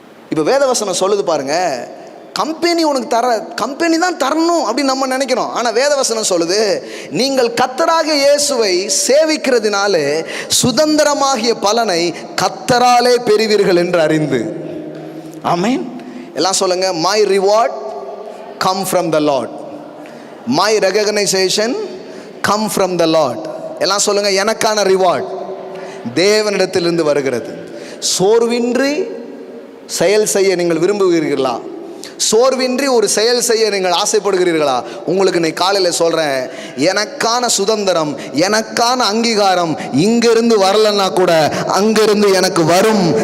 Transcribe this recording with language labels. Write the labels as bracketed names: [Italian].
[Tamil] இப்போ வேதவசனம் சொல்லுது பாருங்க, கம்பெனி உனக்கு கம்பெனி தான் தரணும் அப்படின்னு நம்ம நினைக்கிறோம். ஆனால் வேதவசனம் சொல்லுது, நீங்கள் கர்த்தராக இயேசுவை சேவிக்கிறதுனாலே சுதந்திரமாகிய பலனை கர்த்தராலே பெறுவீர்கள் என்று அறிந்து. ஆமென். எல்லாம் சொல்லுங்க, [English] My reward come from the Lord, my recognition come from the Lord. [Tamil] எல்லாம் சொல்லுங்க, எனக்கான ரிவார்ட் தேவனிடத்திலிருந்து வருகிறது. சோர்வின்றி செயல் செய்ய நீங்கள் விரும்புகிறீர்களா? சோர்வின்றி ஒரு செயல் செய்ய நீங்கள் ஆசைப்படுகிறீர்களா? உங்களுக்கு இன்னைக்கு காலையில் சொல்கிறேன், எனக்கான சுதந்திரம், எனக்கான அங்கீகாரம் இங்கிருந்து வரலன்னா கூட அங்கிருந்து எனக்கு வரும்.